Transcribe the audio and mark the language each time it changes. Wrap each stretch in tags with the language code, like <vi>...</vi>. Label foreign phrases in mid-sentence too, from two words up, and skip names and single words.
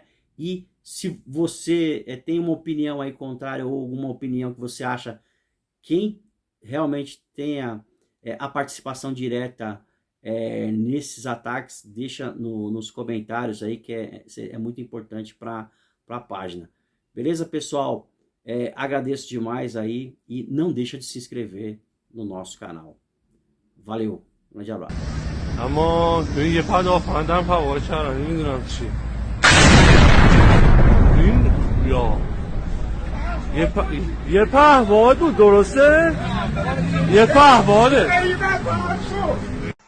<pt>E se você tem uma opinião aí contrária ou alguma opinião que você acha quem realmente tenha a participação direta nesses ataques, deixa nos comentários aí, que é muito importante para a página. Beleza, pessoal? Agradeço demais aí e não deixa de se inscrever no nosso canal. Valeu, um grande abraço.</pt> <fa>اما یه پا فندم فواره کردن نمیدونم چی این یا یه پهباد بود درسته؟ یه پهباده</fa>